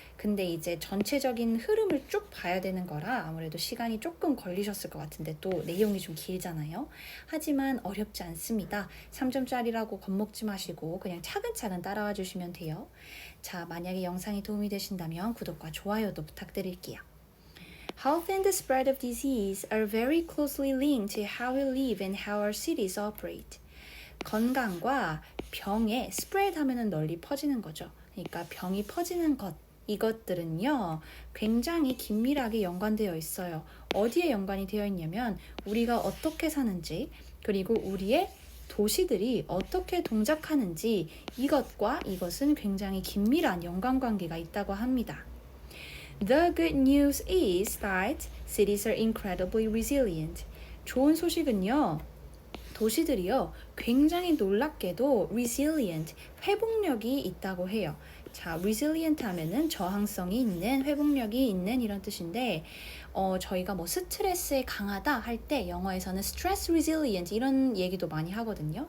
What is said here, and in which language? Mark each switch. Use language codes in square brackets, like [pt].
[ko] 근데 이제 전체적인 흐름을 쭉 봐야 되는 거라 아무래도 시간이 조금 걸리셨을 것 같은데 또 내용이 좀 길잖아요. 하지만 어렵지 않습니다. 3점짜리라고 겁먹지 마시고 그냥 차근차근 따라와 주시면 돼요. 자, 만약에 영상이 도움이 되신다면 구독과 좋아요도 부탁드릴게요. [en] Health and the spread of disease are very closely linked to how we live and how our cities operate. [ko] 건강과 병의 spread 하면은 널리 퍼지는 거죠. 그러니까 병이 퍼지는 것, 이것들은요, 굉장히 긴밀하게 연관되어 있어요. 어디에 연관이 되어 있냐면, 우리가 어떻게 사는지, 그리고 우리의 도시들이 어떻게 동작하는지 이것과 이것은 굉장히 긴밀한 연관관계가 있다고 합니다. [en] The good news is that cities are incredibly resilient. [ko] 좋은 소식은요. 도시들이요. 굉장히 놀랍게도 resilient, 회복력이 있다고 해요. 자, resilient 하면은 저항성이 있는, 회복력이 있는 이런 뜻인데 저희가 뭐 스트레스에 강하다 할 때 영어에서는 [en] stress resilient [ko] 이런 얘기도 많이 하거든요.